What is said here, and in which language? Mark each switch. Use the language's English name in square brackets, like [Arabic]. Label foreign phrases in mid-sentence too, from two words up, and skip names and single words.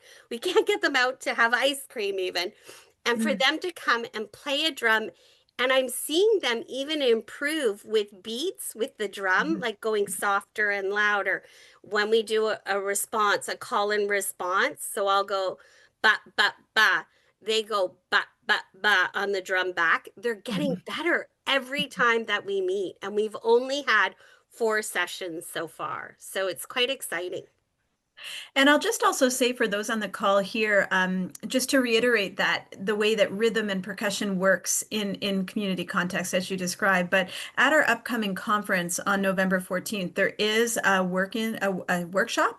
[English] We can't get them out to have ice cream even, and for Mm. them to come and play a drum. And I'm seeing them even improve with beats with the drum, Mhm. like going softer and louder when we do a response, a call and response. So I'll go ba ba ba. They go ba ba ba on the drum back. They're getting Mhm. better every time that we meet. And we've only had 4 sessions so far. So it's quite exciting. And I'll just also say for those on the call here, just to reiterate that the way that rhythm and percussion works in community context, as you described, but at our upcoming conference on November 14th, there is a workshop.